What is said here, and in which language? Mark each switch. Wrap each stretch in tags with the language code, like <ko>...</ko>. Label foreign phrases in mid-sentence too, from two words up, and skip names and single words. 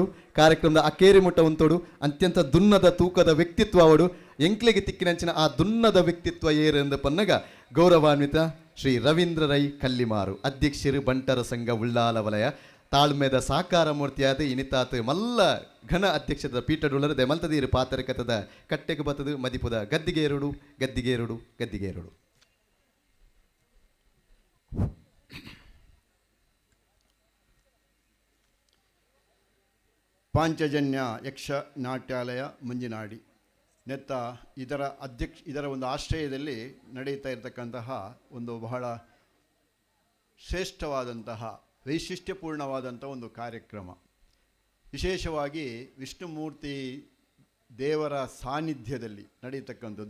<tcy>ಕಾರ್ಯಕ್ರಮದ ಅಕೇರಿ ಮುಟ್ಟ ಉಂಟೋಡು ಅತ್ಯಂತ ದುನ್ನದ ತೂಕದ ವ್ಯಕ್ತಿತ್ವ ಅವಡು ಎಂಕ್ಲೆಗೆ ತಿಕ್ಕಿನಂಚಿನ ಆ ದುನ್ನದ ವ್ಯಕ್ತಿತ್ವ ಏರೆಂದು ಪನ್ನಗ ಗೌರವಾನ್ವಿತ ಶ್ರೀ ರವೀಂದ್ರ ರೈ ಕಲ್ಲಿಮಾರು ಅಧ್ಯಕ್ಷರು ಬಂಟರ ಸಂಘ ಉಳ್ಳಾಲ ವಲಯ ತಾಳ್ಮೆದ ಸಾಕಾರ ಮೂರ್ತಿಯಾದ ಇನಿತಾತ್ ಮಲ್ಲ ಘನ ಅಧ್ಯಕ್ಷದ ಪೀಠಡುಳ್ಳರದೆ ಮಲ್ತದೀರು ಪಾತರಕತದ ಕಟ್ಟೆಗೆ ಬತ್ತದು ಮದಿಪುದ ಗದ್ದಿಗೆ ಎರಡು</tcy> <kn>ಪಾಂಚಜನ್ಯ ಯಕ್ಷ ನಾಟ್ಯಾಲಯ ಮುಂಜಿನಾಡಿ ನೆತ್ತ ಇದರ ಒಂದು ಆಶ್ರಯದಲ್ಲಿ ನಡೆಯುತ್ತಾ ಇರತಕ್ಕಂತಹ ಒಂದು ಬಹಳ ಶ್ರೇಷ್ಠವಾದಂತಹ ವೈಶಿಷ್ಟ್ಯಪೂರ್ಣವಾದಂಥ ಒಂದು ಕಾರ್ಯಕ್ರಮ. ವಿಶೇಷವಾಗಿ ವಿಷ್ಣುಮೂರ್ತಿ ದೇವರ ಸಾನ್ನಿಧ್ಯದಲ್ಲಿ ನಡೆಯತಕ್ಕಂಥದ್ದು.</kn>